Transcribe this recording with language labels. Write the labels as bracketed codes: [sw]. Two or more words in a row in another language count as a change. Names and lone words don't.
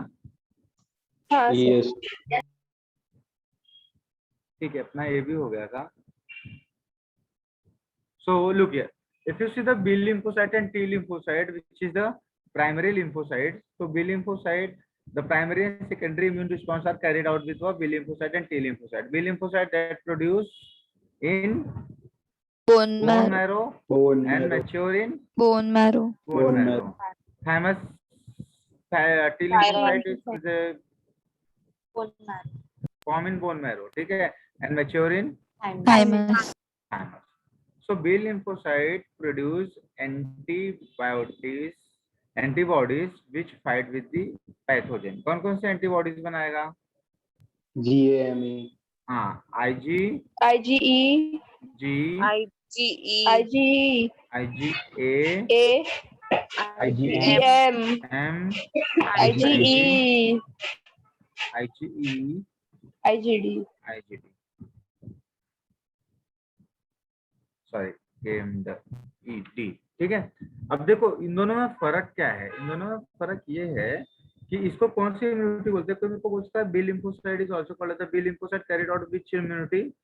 [hi] हाँ सर। यस ठीक है, अपना ये भी हो गया था। [en] So look here, if you see the B lymphocyte and T lymphocyte, which is the primary lymphocytes, so B lymphocyte, the primary and secondary immune response are carried out with what? B lymphocyte and T lymphocyte. B lymphocyte that produce in bone bone marrow, marrow and mature in bone marrow. bone marrow. Thymus, T lymphocyte is the form in bone marrow, [hi] ठीक है, [en] and mature in Thymus. thymus. So B lymphocyte produce antibodies which fight with the pathogen. [hi] कौन कौन से एंटीबॉडीज बनाएगा? [en] GAME, [hi] हाँ, [en] IG, IgE, G, IgE, IgA, IgM, M, IgE, IgE, IgD. IgD. [hi] सॉरी, AMD, ठीक है। अब देखो इन दोनों में फर्क क्या है, इन दोनों में फर्क ये है कि इसको कौन सी इम्यूनिटी बोलते हैं। कोई मेरे को पूछता है [en] B lymphocyte is also called the B lymphocyte carried out which immunity?